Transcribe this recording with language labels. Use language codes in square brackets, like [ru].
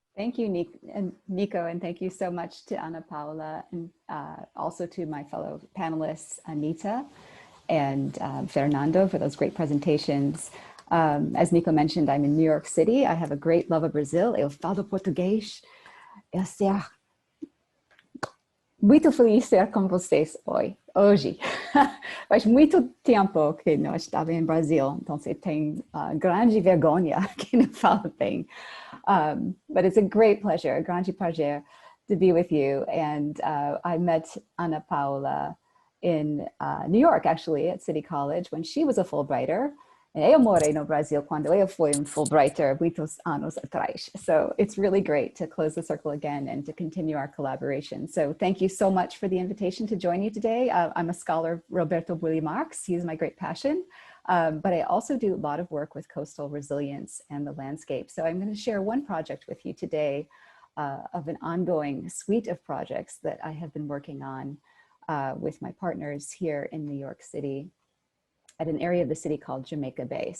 [en] Thank you, Nico, and thank you so much to Ana Paula, and also to my fellow panelists, Anita and Fernando, for those great presentations. As Nico mentioned, I'm in New York City. I have a great love of Brazil. [pt] Eu falo português. Eu ser muito feliz ser com vocês hoje. Faz muito tempo que não estava em Brasil, então você tem grande vergonha que não fala bem. [en] But it's a great pleasure, [pt] a grande prazer [en] to be with you. And I met Ana Paula in New York, actually, at City College when she was a Fulbrighter. [pt] Eu morei no Brasil quando eu fui Fulbrighter muitos anos atrás. [en] So it's really great to close the circle again and to continue our collaboration. So thank you so much for the invitation to join you today. I'm a scholar of Roberto Burle Marx. He's my great passion. But I also do a lot of work with coastal resilience and the landscape. So I'm going to share one project with you today of an ongoing suite of projects that I have been working on with my partners here in New York City at an area of the city called Jamaica Bay.